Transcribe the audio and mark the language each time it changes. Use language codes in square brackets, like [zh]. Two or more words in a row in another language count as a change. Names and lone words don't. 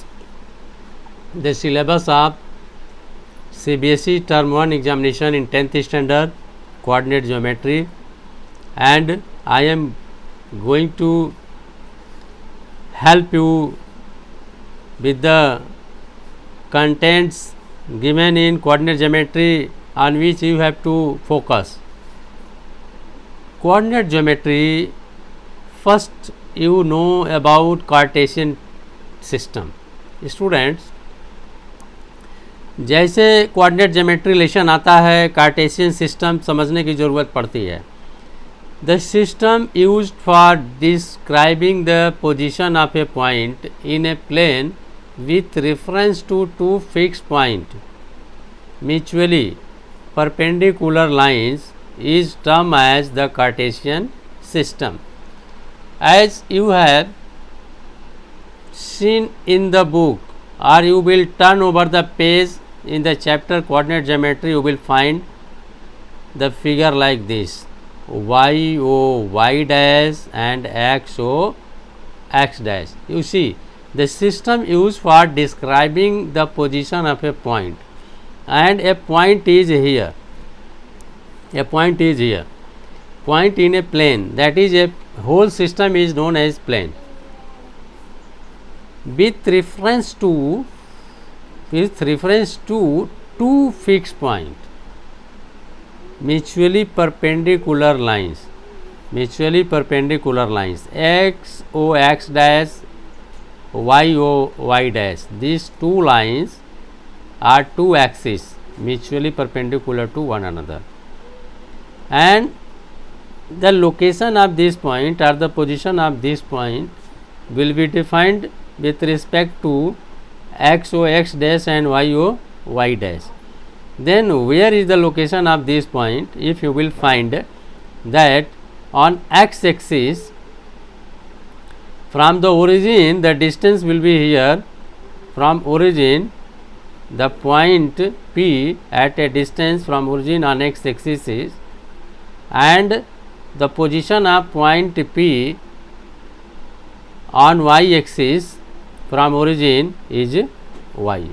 [en] the syllabus of CBSE term 1 examination in 10th standard, coordinate geometry, and I am going to help you with the contents given in coordinate geometry on which you have to focus. Coordinate geometry, first you know about Cartesian system. Students, [hi] जैसे [en] coordinate geometry [hi] रिलेशन आता है [en] Cartesian system [hi] समझने की ज़रूरत पड़ती है. [en] the system used for describing the position of a point in a plane with reference to two fixed points mutually perpendicular lines is termed as the Cartesian system. As you have seen in the book, or you will turn over the page in the chapter coordinate geometry, you will find the figure like this: y o y dash and x o x dash. You see, the system used for describing the position of a point, and a point is here. A point is here. Point in a plane, that is, a whole system is known as plane. With reference to two fixed points, mutually perpendicular lines, x o x dash, y o y dash. These two lines are two axes mutually perpendicular to one another, and the location of this point or the position of this point will be defined with respect to x o x dash and y o y dash. Then where is the location of this point? If you will find that on x axis, from the origin, the distance will be here. From origin, the point P at a distance from origin on x axis is, and the position of point P on y axis from origin is y.